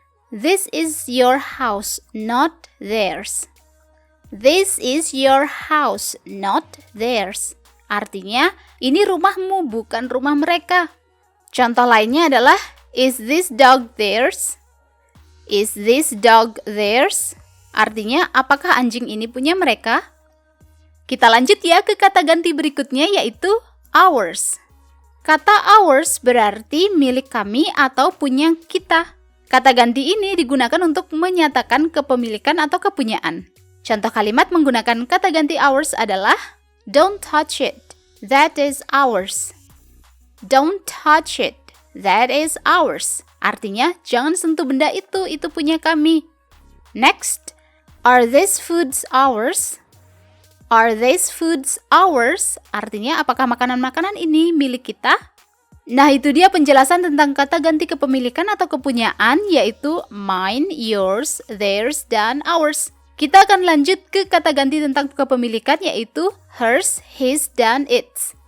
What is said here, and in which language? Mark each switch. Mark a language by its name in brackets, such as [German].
[English] This is your house, not theirs. This is your house, not theirs. [Indonesian] Artinya, ini rumahmu, bukan rumah mereka. Contoh lainnya adalah, [English] is this dog theirs? Is this dog theirs? [Indonesian] Artinya, apakah anjing ini punya mereka? Kita lanjut ya ke kata ganti berikutnya, yaitu ours. Kata ours berarti milik kami atau punya kita. Kata ganti ini digunakan untuk menyatakan kepemilikan atau kepunyaan. Contoh kalimat menggunakan kata ganti ours adalah, [English] don't touch it, that is ours. Don't touch it, that is ours. [Indonesian] Artinya, jangan sentuh benda itu punya kami. [English] Next, are these foods ours? Are these foods ours? [Indonesian] Artinya, apakah makanan-makanan ini milik kita? Nah, itu dia penjelasan tentang kata ganti kepemilikan atau kepunyaan, yaitu mine, yours, theirs, dan ours. Kita akan lanjut ke kata ganti tentang kepemilikan, yaitu hers, his, dan its.